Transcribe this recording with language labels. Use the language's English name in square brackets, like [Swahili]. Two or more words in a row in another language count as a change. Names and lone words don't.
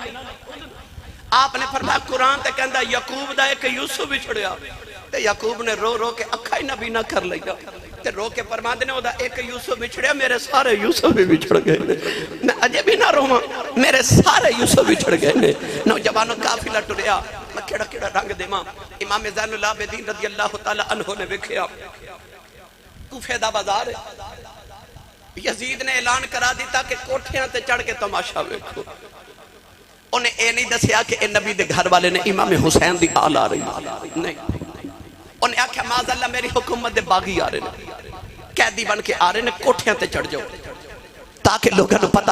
[Punjabi] آپ نے فرمایا قرآن تے کہندا یعقوب دا اک یوسف وچھڑیا تے یعقوب نے رو رو کے اکھاں ہی نبی نہ کر لیا تے رو کے فرماتے نے اوہدا اک یوسف وچھڑیا میرے سارے یوسف بھی وچھڑ گئے نے میں اجے بھی نہ رواں میرے سارے یوسف وچھڑ گئے نے نوجواناں قافلہ ٹریا میں کیہڑا کیہڑا رنگ دیواں امام زین العابدین [Arabic] رضي الله تعالى عنه [Punjabi] نے ویکھیا کوفے دا بازار یزید نے اعلان کرا دتا کہ کوٹھیاں تے چڑھ کے تماشا ویکھو اونہاں ایہ نہیں دسیا کہ نبی دے گھر والے نے امام حسین دی آل آ رہی نہیں اونہاں آکھیا معاذ اللہ میری حکومت دے باغی آ رہے نے قیدی بن کے آ رہے نے کوٹھیاں تے چڑھ جاؤ [Urdu] تاکہ لوگوں کو پتا